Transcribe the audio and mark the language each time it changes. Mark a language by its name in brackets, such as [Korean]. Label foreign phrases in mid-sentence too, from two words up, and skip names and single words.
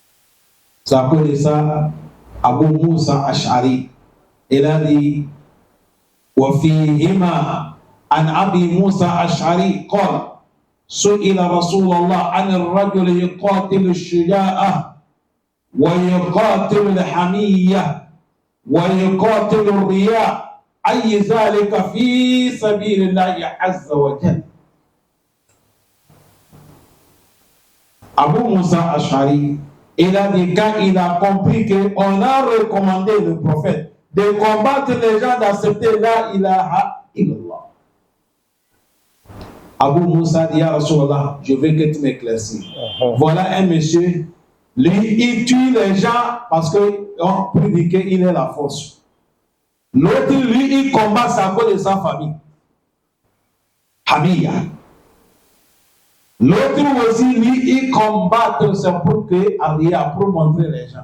[French] Ça appelle ça Abu Musa Ash'ari. Il a dit [Arabic] وفيهما عن أبي موسى الأشعري قال سئل رسول الله عن الرجل يقاتل الشجاعة ويقاتل الحمية ويقاتل الرياء أي ذلك في سبيل الله عز وجل. [French] Abu Musa Ash'ari, il a dit quand il a compris qu'on a recommandé le prophète de combattre les gens, d'accepter [Arabic] لا إله إلا الله. [French] Abu Musa dit à Rasulallah, je veux que tu m'éclaircisses. Voilà un monsieur, lui, il tue les gens parce qu'on peut dire qu'il est la force. L'autre, lui, il combat à cause de sa famille. Hamiya. L'autre aussi, lui, il combat, c'est pour que Aria, pour montrer les gens.